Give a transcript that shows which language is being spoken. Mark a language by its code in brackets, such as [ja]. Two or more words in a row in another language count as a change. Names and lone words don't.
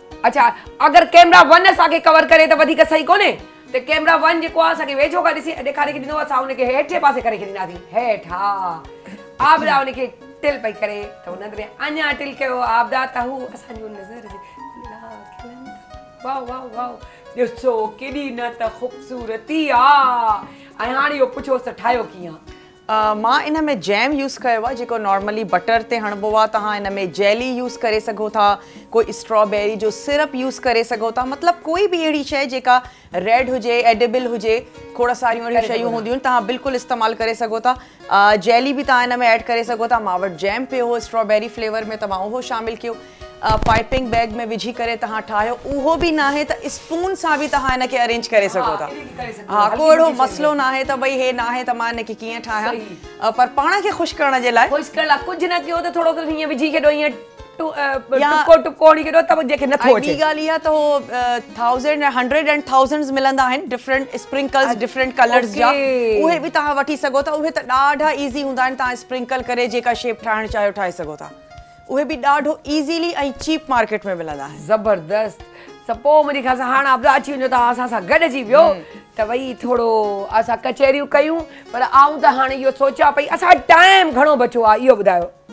[sd] अच्छा अगरि कैमरा 1 असांखे कवर करे त वधीक सही कोन्हे त कैमरा 1 जेको आहे असांखे वेझो खां ॾिसी ॾेखारे खे ॾींदो असां हुनखे हेठि पासे करे छॾींदासीं हेठि हा आबदा हुनखे टिल पई करे त हुन में अञा टिल कयो आबदा त हू असांजो नज़र वाह वाह वाह ॾिसो केॾी न त ख़ूबसूरती आहे ऐं हाणे इहो पुछोसि त ठाहियो कीअं मां इन में [en] jam use [sd] कयो आहे जेको नॉर्मली बटर ते हणबो आहे तव्हां इन में [en] jelly use [sd] करे सघो था कोई स्ट्रॉबेरी जो [en] syrup use [sd] करे सघो था मतिलबु कोई बि अहिड़ी शइ जेका रेड हुजे एडिबल हुजे खोड़ सारियूं अहिड़ियूं शयूं हूंदियूं आहिनि तव्हां बिल्कुलु इस्तेमालु करे सघो था जेली बि तव्हां इन में ऐड करे सघो था मां वटि जैम पियो हो [en] strawberry flavour [sd] में तव्हां उहो शामिलु कयो [en] piping bag [sd] में विझी करे तव्हां ठाहियो उहो बि न आहे त स्पून सां बि तव्हां इनखे अरेंज करे सघो था हा को अहिड़ो मसइलो न आहे त भई हे न आहे त मां इनखे कीअं ठाहियां पर पाण खे ख़ुशि करण जे लाइ ख़ुशि करण लाइ कुझु न कयो त थोरो हीअं विझी छॾो ईअं टुको टुको हणी छॾो त जेके नथो अचे ॿी ॻाल्हि इहा त हो 1000 [en] 100 and thousands [sd] मिलंदा आहिनि [en] different sprinkles different colours [sd] जा उहे बि तव्हां वठी सघो था उहे त ॾाढा ईज़ी हूंदा आहिनि तव्हां स्प्रिंकल करे जेका शेप ठाहिणु चाहियो ठाहे सघो था उहे बि ॾाढो ईज़ीली ऐं [en] cheap market [sd] में मिलंदा आहिनि ज़बरदस्त त पोइ मुंहिंजे ख़्याल सां हाणे आबदा अची वञो त असां सां गॾिजी वियो त भई थोरो असां कचहरियूं कयूं पर आऊं त हाणे इहो सोचियां पई असां टाइम घणो बचियो आहे इहो ॿुधायो